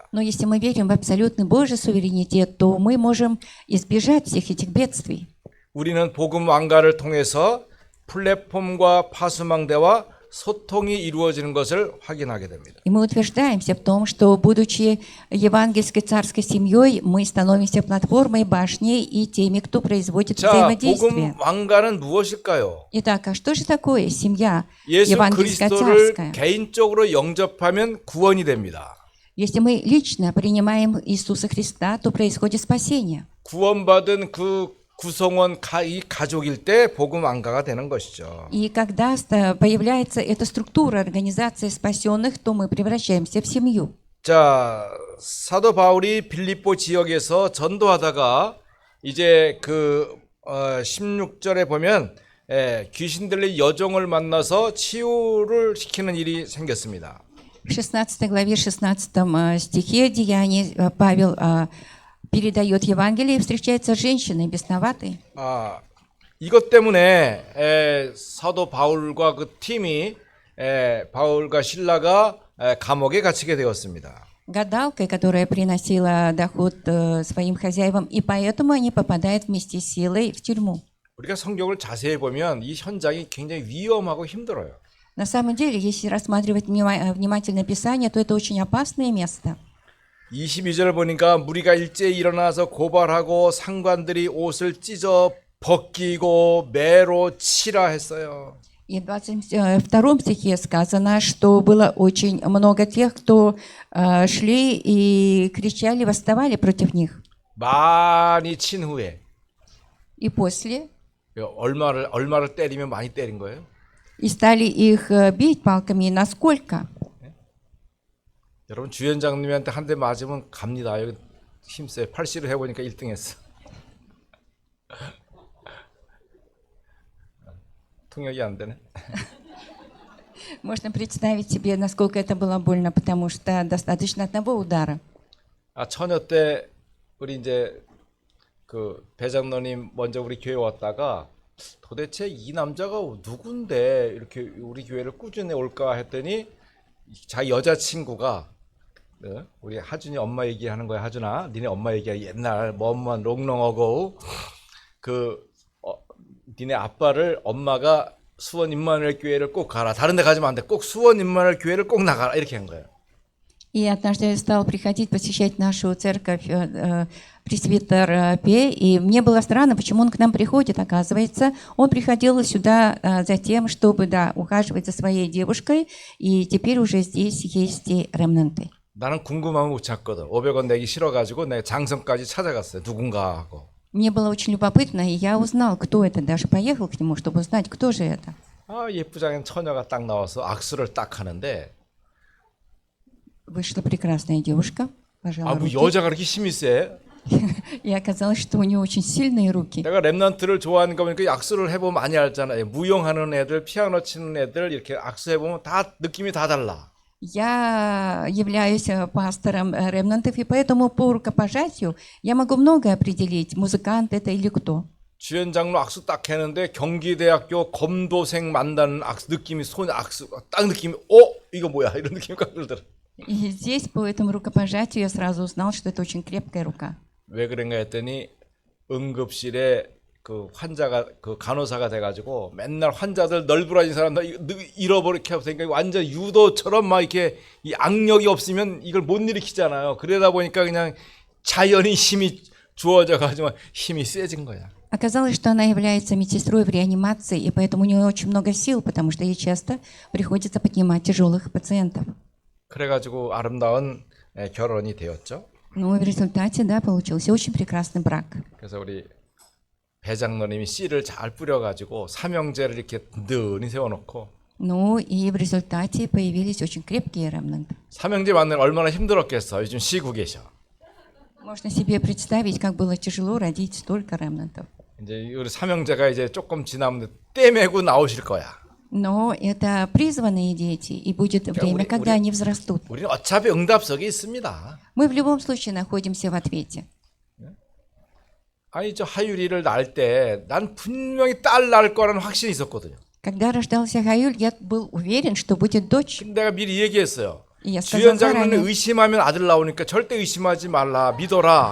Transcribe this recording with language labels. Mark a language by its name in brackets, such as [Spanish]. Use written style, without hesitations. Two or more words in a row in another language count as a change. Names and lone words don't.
[Russian] Но если мы верим в абсолютный Божий суверенитет, то мы можем избежать всех этих бедствий. [Korean] 우리는 복음 왕가를 통해서 플랫폼과 파수망대와 소통이 이루어지는 것을 확인하게 됩니다. [Russian] И мы утверждаемся в том, что, будучи евангельской царской семьей, мы становимся платформой, башней и теми, кто производит [Korean] 자, [Russian] взаимодействие. [Korean] 복음 왕가는 무엇일까요? [Russian] Итак, а что же такое семья [Korean] 예수 [Russian] евангельская [Korean] 그리스도를 [Russian] царская? [Korean] 개인적으로 영접하면 구원이 됩니다. [Russian] Если мы лично принимаем Иисуса Христа, то происходит спасение. [Korean] 구원받은 그 구성원 이 가족일 때 복음 왕가가 되는 것이죠. [Russian] И когда появляется эта структура, организация спасенных, то мы превращаемся в семью. [Korean] 자, 사도 바울이 빌립보 지역에서 전도하다가 이제 16절에 보면 귀신 들린 여종을 만나서 치유를 시키는 일이 생겼습니다. [Russian] В 16 главе, 16 стихе Деяний Павел передает Евангелие и встречается с женщиной бесноватой. [Korean] 이것 때문에 사도 바울과 그 팀이 바울과 실라가 감옥에 갇히게 되었습니다. [Russian] Гадалкой, которая приносила доход своим хозяевам, и поэтому они попадают вместе с Силой в тюрьму. [Korean] 우리가 성경을 자세히 보면 이 현장이 굉장히 위험하고 힘들어요. [Russian] На самом деле, если рассматривать внимательно Писание, то это очень опасное место. [Korean] 22절 보니까 무리가 일제히 일어나서 고발하고 상관들이 옷을 찢어 벗기고 매로 치라 했어요. [Russian] И в 22 стихе сказано, что было очень много тех, кто шли и кричали, восставали против них. [Korean] 많이 친 후에 [Russian] И после, [Korean] 얼마를 때리면 많이 때린 거예요? [Russian] и стали их бить палками. И насколько? [Korean] 여러분 주연장님한테 한 대 맞으면 갑니다. 여기 힘세요. 80을 해보니까 1등했어. 통역이 안 되네. [Russian] Можно представить себе, насколько это было больно, потому что достаточно одного удара. [Korean] 처녀 때 우리 이제 그 배장로님 먼저 우리 교회 왔다가 도대체 이 남자가 누군데 이렇게 우리 교회를 꾸준히 올까 했더니 자기 여자친구가 우리 하준이 엄마 얘기하는 거야. 하준아, 니네 엄마 얘기야. 옛날 뭐 엄마 롱롱하고 니네 아빠를 엄마가 수원 임마누엘 교회를 꼭 가라. 다른 데 가지면 안 돼. 꼭 수원 임마누엘 교회를 꼭 на가라. 이렇게 한 거예요. [Russian] И однажды я стал приходить, посещать нашу церковь пресвитер Пе, и мне было странно, почему он к нам приходит. Оказывается, он приходил сюда за тем, чтобы ухаживать за своей девушкой, и теперь уже здесь есть и ремнанты. [Korean] 나는 궁금하면 못 찾거든. 500원 내기 싫어가지고 내가 장성까지 찾아갔어요. 누군가 하고. [Russian] Мне было очень любопытно, и я узнал, кто это, даже поехал к нему, чтобы узнать, кто же это. [Korean] 예쁘장한 처녀가 딱 나와서 악수를 딱 하는데 [Russian] Вышла прекрасная девушка, пожала [Korean] 뭐 [Russian] руки, [Korean] 여자가 그렇게 힘이 세? [Russian] и оказалось, что у нее очень сильные руки. [Korean] 내가 랩런트를 좋아하는 거 보니까 악수를 해보면 많이 알잖아요. 무용하는 애들, 피아노 치는 애들 이렇게 악수해보면 다 느낌이 다 달라. [Russian] Я являюсь пастором ремнантов, и поэтому по рукопожатию я могу многое определить, музыкант это или кто. [Korean] 주연 장로 악수 딱 했는데 경기대학교 검도생 만나는 악수 느낌이 손 악수 딱 느낌이 이거 뭐야 이런 느낌이 딱 들더라. [Russian] И здесь по этому рукопожатию я сразу узнал, что это очень крепкая рука. [Korean] 왜 그런가 했더니 응급실에 그 환자가 그 간호사가 돼가지고 맨날 환자들 널브러진 사람 잃어버리게 하고 생각이 완전 유도처럼 막 이렇게 이 악력이 없으면 이걸 못 일으키잖아요. 그러다 보니까 그냥 자연히 힘이 주어져 가지고 힘이 세진 거야. [Russian] Оказалось, что она является медсестрой в реанимации, и поэтому у нее очень много сил, потому что ей часто приходится поднимать тяжелых пациентов. [Korean] 그래가지고 아름다운 결혼이 되었죠. [Russian] Ну и в результате, получился очень прекрасный брак. [Korean] 그래서 우리 배장로님이 씨를 잘 뿌려가지고 삼형제를 이렇게 든든히 세워놓고 [Russian] Ну и в результате появились очень крепкие ремнанты. [Korean] 삼형제 만나면 얼마나 힘들었겠어. 요즘 쉬고 계셔. [Russian] Можно себе представить, как было тяжело родить столько ремнантов. [Korean] 이제 우리 삼형제가 이제 조금 지나면 떼매고 나오실 거야. [Russian] Но это призванные дети, и будет время, когда они взрастут. [Korean] 우리는 어차피 응답석에 있습니다. [Russian] Мы в любом случае находимся в ответе. [Korean] 아니 저 하율이를 낳을 때 난 분명히 딸 낳을 거라는 확신이 있었거든요. [Russian] Когда рождался Хаюль, я был уверен, что будет дочь. [Korean] 내가 미리 얘기했어요. [Russian] И я сказал [Korean] 주연장로는 [Russian] заранее, [Korean] 의심하면 아들 나오니까 절대 의심하지 말라 믿어라.